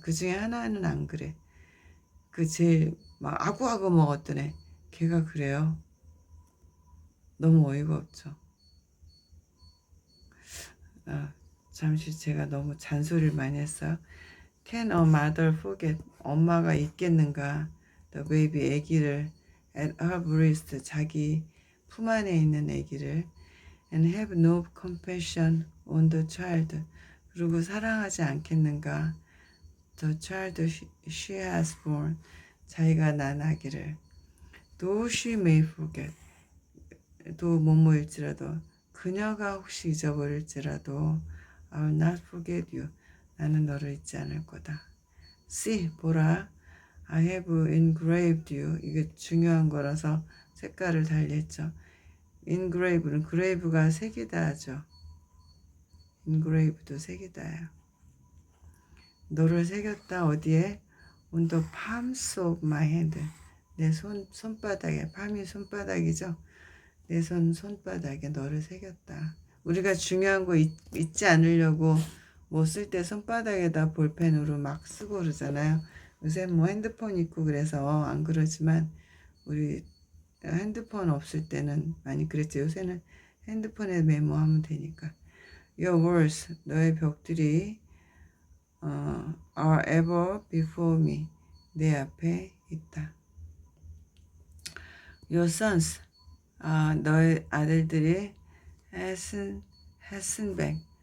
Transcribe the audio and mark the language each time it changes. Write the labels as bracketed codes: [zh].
[ko] 그 중에 하나는 안 그래. 그 제일 막 아구아구 먹었던 애. 걔가 그래요. 너무 어이가 없죠. 잠시 제가 너무 잔소리를 많이 했어요. [en] Can a mother forget? [ko] 엄마가 잊겠는가? [en] The baby, [ko] 아기를 [en] at her breast, [ko] 자기 품 안에 있는 아기를 [en] and have no compassion on the child. [ko] 그리고 사랑하지 않겠는가? [en] The child she has born. [ko] 자기가 낳은 아기를. [en] Though she may forget. [ko] 또 뭐뭐일지라도 그녀가 혹시 잊어버릴지라도 [en] I will not forget you. [ko] 나는 너를 잊지 않을 거다. [en] See, [ko] 보라. [en] I have engraved you. [ko] 이게 중요한 거라서 색깔을 달리했죠. engrave는 grave가 새기다 하죠. engrave도 새기다예요. 너를 새겼다 어디에? [en] On the palms of my hand. [ko] 내 손바닥에. palm이 손바닥이죠. 내 손바닥에 너를 새겼다. 우리가 중요한 거 잊지 않으려고 뭐 쓸 때 손바닥에다 볼펜으로 막 쓰고 그러잖아요. 요새 뭐 핸드폰 있고 그래서 안 그러지만 우리 핸드폰 없을 때는 많이 그랬죠. 요새는 핸드폰에 메모하면 되니까. [en] Your walls, [ko] 너의 벽들이 [en] are ever before me. [ko] 내 앞에 있다. [en] Your sons, [ko] 너의 아들들이 [en] hasten back.